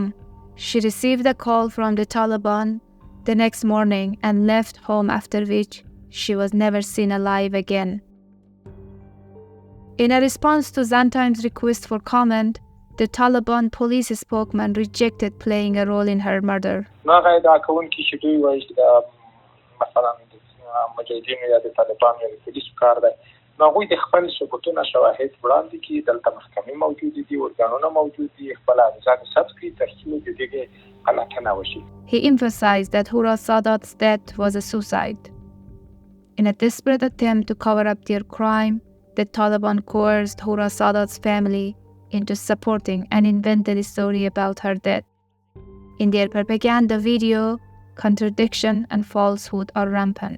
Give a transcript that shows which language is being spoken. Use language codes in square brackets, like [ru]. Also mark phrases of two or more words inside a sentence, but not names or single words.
[en] She received a call from the Taliban the next morning and left home, after which she was never seen alive again. In a response to Zan Times' request for comment, the Taliban police spokesman rejected playing a role in her murder. [ps] ناغوی د خپل ثبوتونه شواهد وړاندې کړي، دلته محکمې موجودې دي، ارګانونه موجود دي، خپل حافظات ثبت کړي تر څو د دې غلطه وشي. [en] He emphasized that Hora Sadat's death was a suicide. In a desperate attempt to cover up their crime, the Taliban coerced Hora Sadat's family into supporting an invented story about her death. In their propaganda video, contradiction and falsehood are rampant.